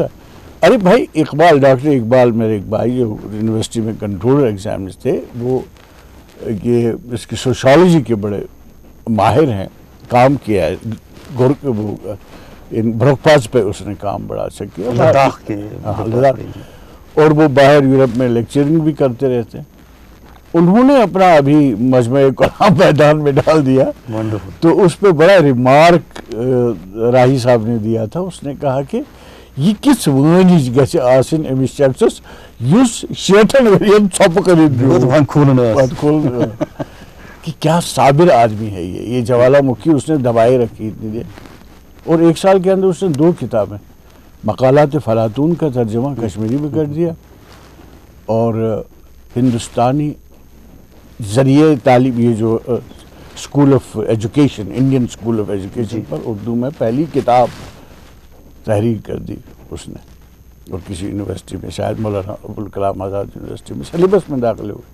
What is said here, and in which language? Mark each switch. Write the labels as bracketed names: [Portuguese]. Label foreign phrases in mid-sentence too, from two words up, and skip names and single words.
[Urdu] ارے بھائی اقبال، ڈاکٹر اقبال میرے ایک بھائی جو یونیورسٹی میں کنٹرولر ایگزامز تھے، وہ یہ اس کی سوشالوجی کے بڑے ماہر ہیں، کام کیا ہے بروکپاس پہ اس نے کام بڑا اچھا کیا، لداخ کے، اور وہ باہر یورپ میں لیکچرنگ بھی کرتے رہتے ہیں۔ انہوں نے اپنا ابھی مجمع کلام میدان میں ڈال دیا، تو اس پہ بڑا ریمارک راہی صاحب نے دیا تھا۔ اس نے کہا کہ [Kashmiri] یہ کس وانج گژھِ آسن أمس شخصس یس شیٹھن ورین ژھۄپہٕ کٔرِتھ [Urdu] کہ کیا صابر آدمی ہے یہ جوالا مکھی اس نے دبائے رکھی اتنی دیر۔ اور 1 سال کے اندر اس نے 2 کتابیں، مقالات فلاطون کا ترجمہ کشمیری میں کر دیا، اور ہندوستانی ذریعہ تعلیم، یہ جو اسکول آف ایجوکیشن، انڈین اسکول آف ایجوکیشن پر اردو میں پہلی کتاب تحریر کر دی اس نے، اور کسی یونیورسٹی میں، شاید مولانا ابوالکلام آزاد یونیورسٹی میں سلیبس میں داخلے ہوئے۔